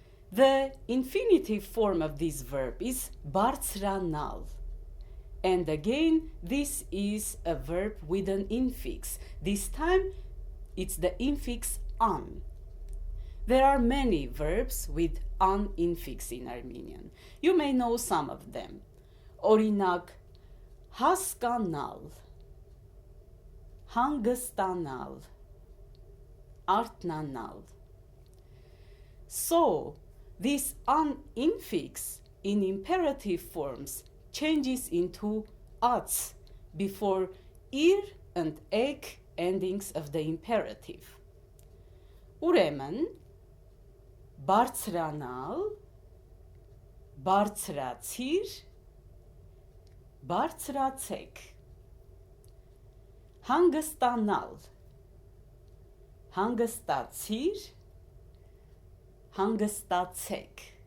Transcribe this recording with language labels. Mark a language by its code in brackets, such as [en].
[en] The infinitive form of this verb is բարձրանալ. And again, this is a verb with an infix. This time, it's the infix an. There are many verbs with an infix in Armenian. You may know some of them. [hy] Օրինակ, հասկանալ, հանգստանալ, արթնանալ. [en] So, this an infix in imperative forms changes into ats before ir and ek endings of the imperative. [hy] Ուրեմն, բարձրանալ, բարձրացիր, բարձրացեք. Հանգստանալ, հանգստացիր, հանգստացեք.